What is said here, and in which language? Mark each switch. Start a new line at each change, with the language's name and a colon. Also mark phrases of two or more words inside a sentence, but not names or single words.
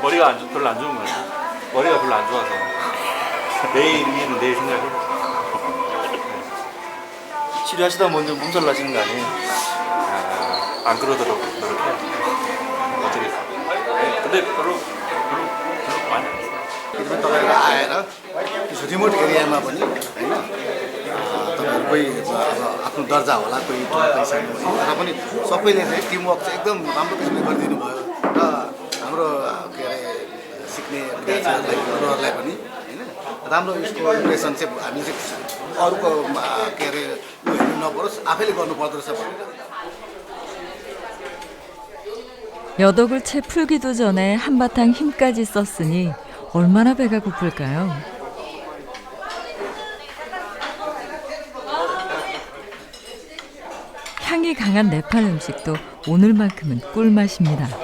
Korean: 머리가 별로 안 좋은 거예요. 머리가 별로 안 좋아서 내일 일은 내일 생각해요. 치료하시다 먼저 몸살 나시는 거 아니에요? 안 그러도록 노력해요. 어떻게? 근데 별로 많이 안 했어요.
Nepali: 그러면 तपाईँहरू आएर
English: remote area
Nepali: पनि होइन तपाईँहरू कोही आफ्नो दर्जा होला कोही पैसा तर पनि सबैले चाहिँ टिमवर्क चाहिँ एकदम राम्रो किसिमले गरिदिनु भयो र हाम्रो के अरे सिक्ने विद्यार्थीहरूलाई अरूहरूलाई पनि होइन राम्रो यसको इम्प्रेसन चाहिँ हामी चाहिँ अरूको के अरे उयो हेर्नु नपरोस् आफैले गर्नुपर्दो रहेछ भनेर
Korean: 여독을 채 풀기도 전에 한바탕 힘까지 썼으니 얼마나 배가 고플까요? 향이 강한 네팔 음식도 오늘만큼은 꿀맛입니다.